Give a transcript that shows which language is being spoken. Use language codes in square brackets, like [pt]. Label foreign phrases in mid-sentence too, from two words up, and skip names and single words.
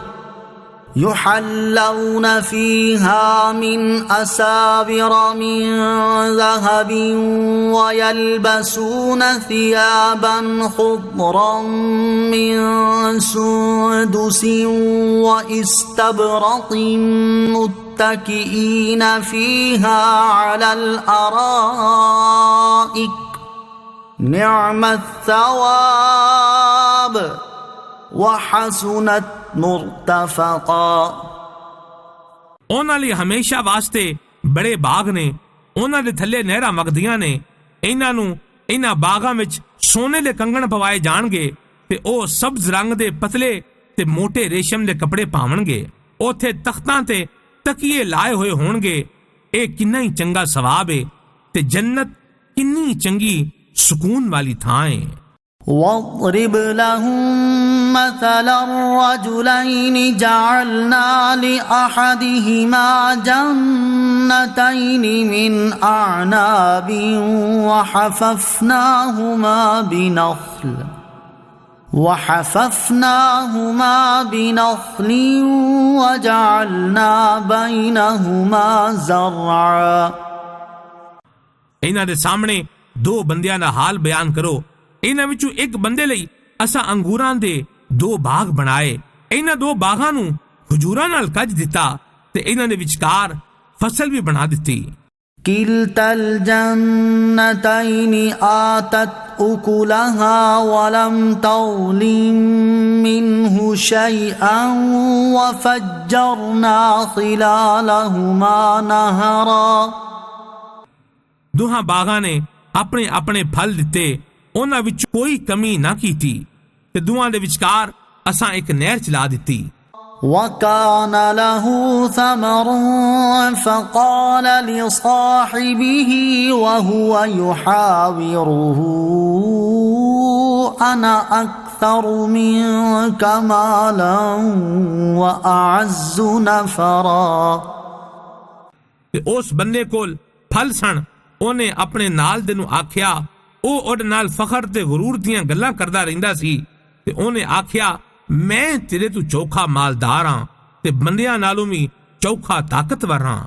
[ar] ويلبسون ثيابا خضرا من سندس واستبرق متكئين فيها على الأرائك نعم الثواب وحسنت مرتفقا। [pa] ਉਹਨਾਂ ਲਈ ਹਮੇਸ਼ਾ ਵਾਸਤੇ ਬੜੇ ਬਾਗ ਨੇ, ਉਹਨਾਂ ਦੇ ਥੱਲੇ ਨਹਿਰਾਂ ਵਗਦੀਆਂ ਨੇ। ਇਹਨਾਂ ਨੂੰ ਇਹਨਾਂ ਬਾਗਾਂ ਵਿੱਚ ਸੋਨੇ ਦੇ ਕੰਗਣ ਪਵਾਏ ਜਾਣਗੇ ਤੇ ਉਹ ਸਬਜ਼ ਰੰਗ ਦੇ ਪਤਲੇ ਤੇ ਮੋਟੇ ਰੇਸ਼ਮ ਦੇ ਕੱਪੜੇ ਪਾਵਣਗੇ। ਉੱਥੇ ਤਖਤਾਂ ਤੇ ਤਕੀਏ ਲਾਏ ਹੋਏ ਹੋਣਗੇ। ਇਹ ਕਿੰਨਾ ਹੀ ਚੰਗਾ ਸਵਾਬ ਹੈ ਤੇ ਜੰਨਤ ਕਿੰਨੀ ਚੰਗੀ ਸਕੂਨ ਵਾਲੀ ਥਾਂ ਹੈ। [ar] واضرب لهم مثلا الرجلين جعلنا لأحدهما جنتين من أعناب وحففناهما بنخل وجعلنا بينهما زرعا۔ [pa] ਇਹਨਾਂ ਦੇ ਸਾਹਮਣੇ ਦੋ ਬੰਦਿਆਂ ਦਾ ਹਾਲ ਬਿਆਨ ਕਰੋ। ਇਹਨਾਂ ਵਿੱਚੋਂ ਇੱਕ ਬੰਦੇ ਲਈ ਅਸਾਂ ਅੰਗੂਰਾਂ ਦੇ 2 ਬਾਗ ਬਣਾਏ। ਇਹਨਾਂ 2 ਬਾਗਾਂ ਨੂੰ ਖਜੂਰਾਂ ਨਾਲ ਕੱਜ ਦਿੱਤਾ ਤੇ ਇਹਨਾਂ ਦੇ ਵਿਚਕਾਰ ਫਸਲ ਵੀ ਬਣਾ ਦਿੱਤੀ। [ar] كلتا الجنتين آتت أكلها ولم تظلم منه شيئا وفجرنا خلالهما نهرا۔ [pa] ਦੋਹਾਂ ਬਾਗਾਂ ਨੇ ਆਪਣੇ ਆਪਣੇ ਫਲ ਦਿੱਤੇ, ਉਹਨਾਂ ਵਿੱਚ ਕੋਈ ਕਮੀ ਨਾ ਕੀਤੀ ਤੇ ਦੋਹਾਂ ਦੇ ਵਿਚਕਾਰ ਅਸਾਂ ਇੱਕ ਨਹਿਰ ਚਲਾ ਦਿੱਤੀ। [ar] وكان له ثمر فقال لصاحبه وهو يحاوره أنا أكثر منك مالا وأعز نفرا۔ [pa] ਤੇ ਉਸ ਬੰਦੇ ਕੋਲ ਫਲ ਸਨ। ਉਹਨੇ ਆਪਣੇ ਨਾਲ ਦੇ ਨੂੰ ਆਖਿਆ, ਉਹ ਉਹਦੇ ਨਾਲ ਫਖਰ ਤੇ ਗਰੂਰ ਦੀਆਂ ਗੱਲਾਂ ਕਰਦਾ ਰਹਿੰਦਾ ਸੀ ਤੇ ਉਹਨੇ ਆਖਿਆ, ਮੈਂ ਤੇਰੇ ਤੋਂ ਚੌਖਾ ਮਾਲਦਾਰ ਹਾਂ ਤੇ ਬੰਦਿਆਂ ਨਾਲੋਂ ਵੀ ਚੌਖਾ ਤਾਕਤਵਰ ਹਾਂ।